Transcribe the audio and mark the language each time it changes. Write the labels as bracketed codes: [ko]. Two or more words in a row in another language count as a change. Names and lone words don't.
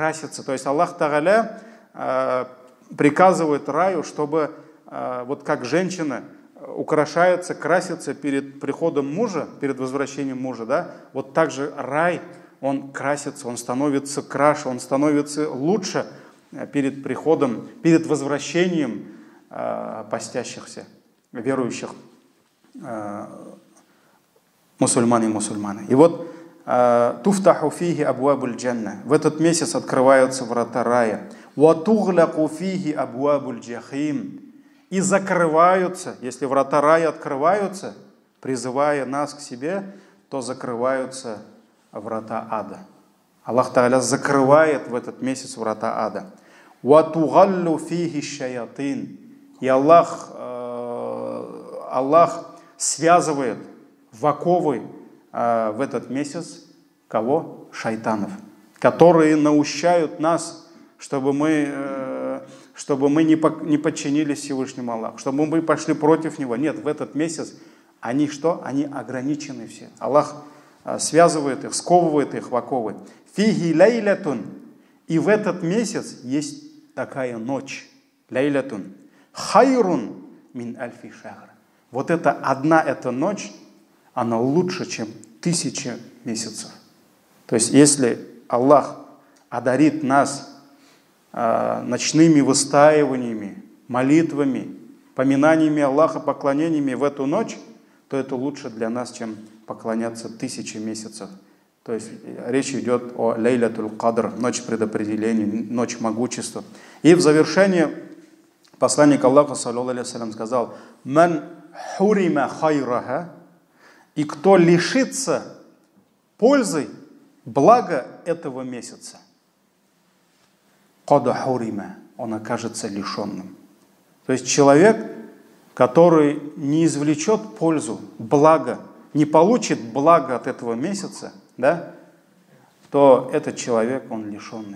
[ru] То есть Аллах Тааля приказывает раю, чтобы вот как женщина украшается, красится перед приходом мужа, перед возвращением мужа, да, вот так же рай, он красится, он становится краше, он становится лучше перед приходом, перед возвращением постящихся, верующих мусульман и мусульманы. И вот [ar] تفتح فيه أبواب الجنة. [ru] В этот месяц открываются врата рая. [ar] وتغلق فيه أبواب الجحيم. [ru] И закрываются, если врата рая открываются, призывая нас к себе, то закрываются врата ада. Аллах Тааля закрывает в этот месяц врата ада. [ar] وتغل فيه الشياطين. [ru] И Аллах связывает в оковы в этот месяц кого? Шайтанов, которые наущают нас, чтобы мы не подчинились Всевышнему Аллаху, чтобы мы пошли против Него. Нет, в этот месяц они что? Они ограничены все. Аллах связывает их, сковывает их в оковы. [ar] فيه ليلة. [ru] И в этот месяц есть такая ночь. [ar] ليلة خير من ألف شهر. [ru] Вот эта ночь, она лучше, чем 1000 месяцев. То есть, если Аллах одарит нас ночными выстаиваниями, молитвами, поминаниями Аллаха, поклонениями в эту ночь, то это лучше для нас, чем поклоняться 1000 месяцев. То есть, речь идет о [ar] ليلة القدر, [ru] ночь предопределения, ночь могущества. И в завершение посланник Аллаха, [ar] صلى الله عليه وسلم, сказал: «من حرم خيرها». [ru] И кто лишится пользы, блага этого месяца, [ar] «قد حرم», [ru] он окажется лишенным. То есть человек, который не извлечет пользу, благо, не получит благо от этого месяца, да, то этот человек, он лишенный.